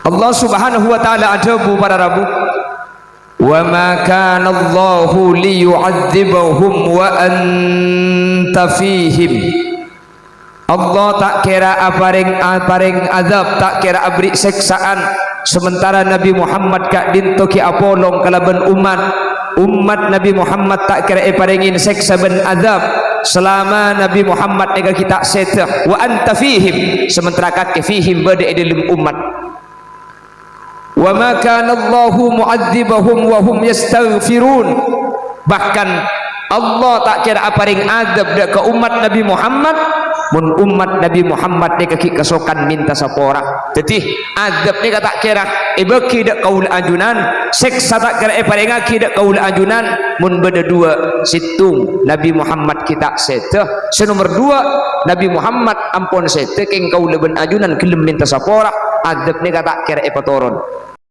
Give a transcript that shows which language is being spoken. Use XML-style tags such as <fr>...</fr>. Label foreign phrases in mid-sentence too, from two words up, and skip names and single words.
<ar>الله سبحانه وتعالى</ar> <mad>ajabu para rabu.</mad> <ar>وما كان الله ليعذبهم وأنت فيهم.</ar> <mad>Allah tak kira aparing azab, tak kira abri seksaan sementara Nabi Muhammad kak dintoki apolong kalaban umat Nabi Muhammad tak kira paringin seksa ben azab selama Nabi Muhammad ega kita setah</mad> <ar>وأنت فيهم</ar> <mad>sementara kak fihim bade dalam umat.</mad> <ar>وما كان الله معذبهم وهم يستغفرون.</ar> <mad>Bahkan Allah tak kira aparing azab dak ke umat Nabi Muhammad mun umat Nabi Muhammad ni kaki kesokan minta sapora. Jadi azab ni tak kira beki dak kaul ajunan, seksa tak kira paring aki dak kaul ajunan mun beda dua situng Nabi Muhammad kita seteh. Senomor dua Nabi Muhammad ampun seteh keng kaul ben ajunan kelem minta sapora. Azab ni tak kira patoron.</mad>